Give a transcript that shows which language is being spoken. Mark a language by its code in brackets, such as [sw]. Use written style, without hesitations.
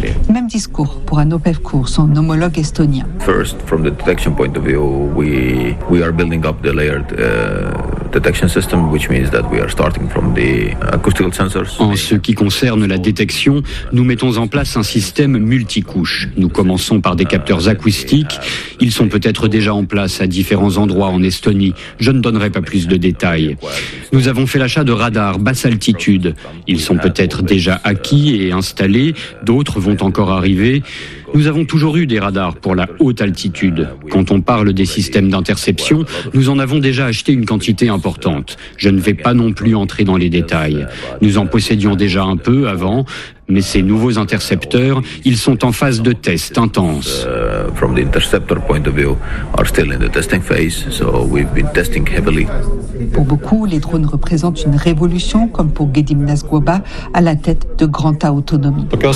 [fr] Même discours pour Anno Pevkur, son homologue estonien. [en] First, from the detection point of view, we are building up the layered detection system, which means that we are starting from the acoustical sensors. [fr] En ce qui concerne la détection, nous mettons en place un système multicouche. Nous commençons par des capteurs acoustiques. Ils sont peut-être déjà en place à différents endroits en Estonie. Je ne donnerai pas plus de détails. Nous avons fait l'achat de radars basse altitude. Ils sont peut-être déjà acquis et installés, d'autres vont encore arriver. Nous avons toujours eu des radars pour la haute altitude. Quand on parle des systèmes d'interception, nous en avons déjà acheté une quantité importante. Je ne vais pas non plus entrer dans les détails. Nous en possédions déjà un peu avant, mais ces nouveaux intercepteurs, ils sont en phase de test intense. [en] From the interceptor point of view, are still in the testing phase, so we've been testing heavily. [fr] Pour beaucoup, les drones représentent une révolution, comme pour Gedim Nazgoba, à la tête de Granta Autonomie.